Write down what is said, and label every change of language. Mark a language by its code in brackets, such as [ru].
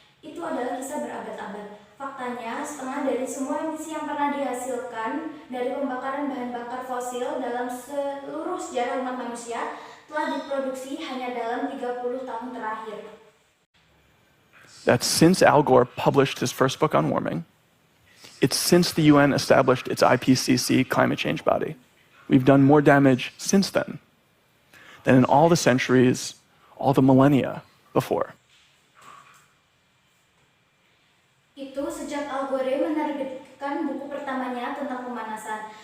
[id] Itu adalah kisah berabad-abad. Faktanya, setengah dari semua emisi yang pernah dihasilkan dari pembakaran bahan bakar fosil dalam seluruh sejarah umat manusia telah diproduksi hanya dalam 30 tahun terakhir. [en] That's since Al Gore published his first book on warming. It's since the UN established its IPCC climate change body. We've done more damage since then than in all the centuries, all the millennia before. [id] Itu sejak Al Gore menerbitkan buku pertamanya tentang pemanasan.